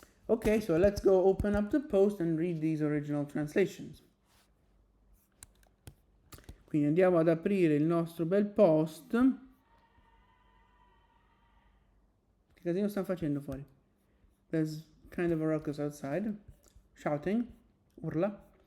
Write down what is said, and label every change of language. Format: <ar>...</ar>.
<en>Okay, so let's go open up the post and read these original translations.</en> <it>Quindi andiamo ad aprire il nostro bel post. Che casino stanno facendo fuori?</it> <en>There's kind of a ruckus outside. Shouting.</en> <it>Urla.</it>